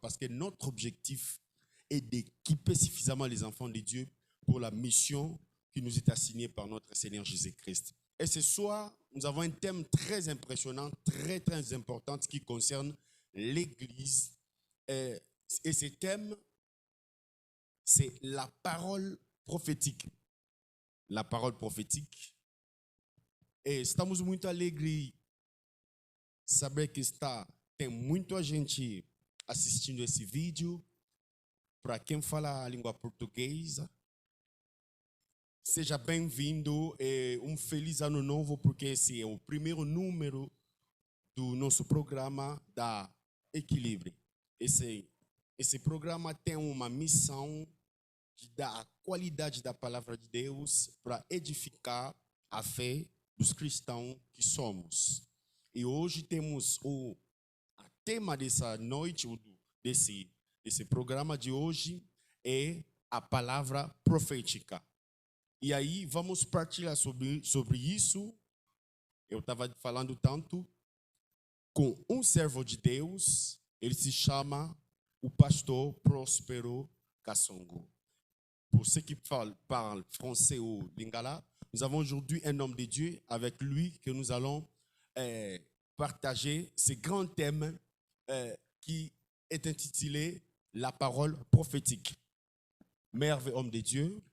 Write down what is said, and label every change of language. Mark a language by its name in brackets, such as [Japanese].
[French] Parce que notre objectif est d'équiper suffisamment les enfants de Dieu pour la mission qui nous est assignée par notre Seigneur Jésus-Christ. Et ce soir, nous avons un thème très impressionnant, très très important qui concerne l'Église. Et ce thème, c'est la parole prophétique. La parole prophétique. [Portuguese] E estamos muito alegres saber que tem muita gente assistindo esse vídeo. Para quem fala a língua portuguesa, seja bem-vindo e feliz ano novo, porque esse é o primeiro número do nosso programa da Equilíbrio. Esse programa tem uma missão de dar a qualidade da palavra de Deus para edificar a fé dos cristãos que somos. E hoje temos o tema dessa noite, desse programa de hoje, é a palavra profética. E aí vamos partilhar sobre isso. Eu estava falando tanto com um servo de Deus, ele se chama o pastor Próspero Kasongo. [French] Pour ceux qui parlent français ou lingala, nous avons aujourd'hui un homme de Dieu avec lui que nous allons partager ce grand thème qui est intitulé La parole prophétique. Merveilleux homme de Dieu.